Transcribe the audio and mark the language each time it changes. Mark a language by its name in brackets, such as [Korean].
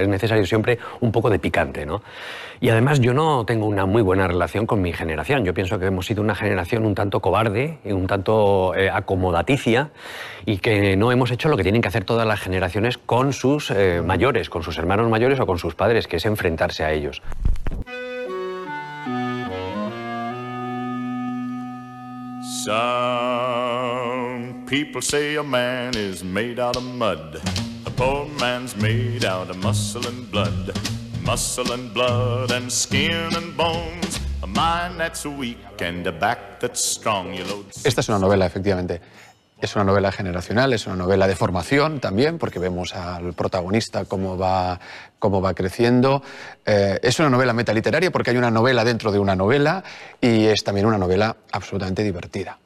[Spanish] Es necesario siempre un poco de picante, ¿no? Y además yo no tengo una muy buena relación con mi generación. Yo pienso que hemos sido una generación un tanto cobarde, un tanto acomodaticia, y que no hemos hecho lo que tienen que hacer todas las generaciones con sus mayores, con sus hermanos mayores o con sus padres, que es enfrentarse a ellos. [English] Some people say a man is made out of mud. A poor man's made out of muscle and blood. Muscle and blood and skin and bones. A mind that's weak and a back that's strong. [Spanish] Esta es una novela, efectivamente. Es una novela generacional, es una novela de formación también, porque vemos al protagonista cómo va creciendo. Es una novela metaliteraria porque hay una novela dentro de una novela, y es también una novela absolutamente divertida.